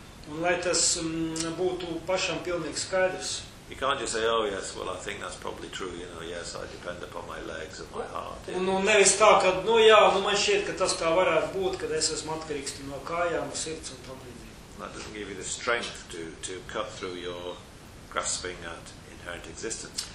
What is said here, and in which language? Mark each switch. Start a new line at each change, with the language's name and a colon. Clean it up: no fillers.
Latvian: Un lai tas būtu pašam pilnīgi skaidrs.
English: You can't just say, oh yes, well I think that's probably true, you know, yes, I depend upon my legs and my heart. Yeah.
Latvian: Un nevis tā, ka, nu jā, nu man šķiet, ka tas tā varētu būt, kad es esmu atkarīgs no kājām, sirds un tam līdzīgi.
English: That doesn't give you the strength to cut through your grasping at inherent existence.